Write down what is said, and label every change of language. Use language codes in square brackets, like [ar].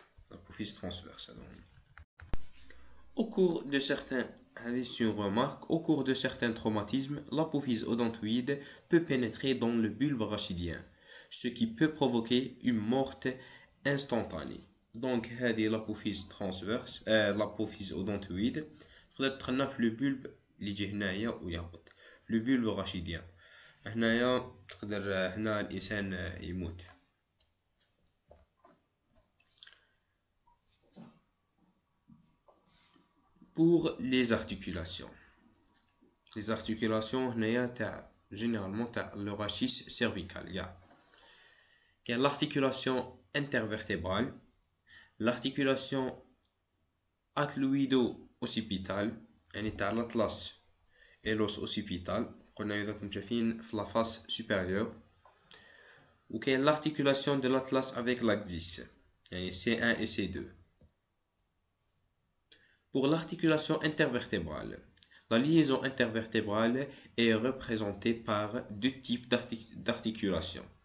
[fr] L'apophyse transverse. Au cours de certains Au cours de certains traumatismes, l'apophyse odontoïde peut pénétrer dans le bulbe rachidien, ce qui peut provoquer une mort instantanée. Donc, l'apophyse transverse, l'apophyse odontoïde, le bulbe [ar] اللي يجي هنايا ويهبط. [fr] Le bulbe rachidien. [ar] هنايا تقدر هنا الإنسان يموت. [fr] Pour les articulations, généralement le rachis cervical. Il y a l'articulation intervertébrale, l'articulation atloïdo-occipitale, [ar] يعني تاع [fr] l'atlas et l'os occipital. [ar] قلنا إذا كنتم شايفين في [fr] la face supérieure. وكاين l'articulation de l'atlas avec l'axis, يعني C1 et C2. Pour l'articulation intervertébrale, la liaison intervertébrale est représentée par deux types d'articulation.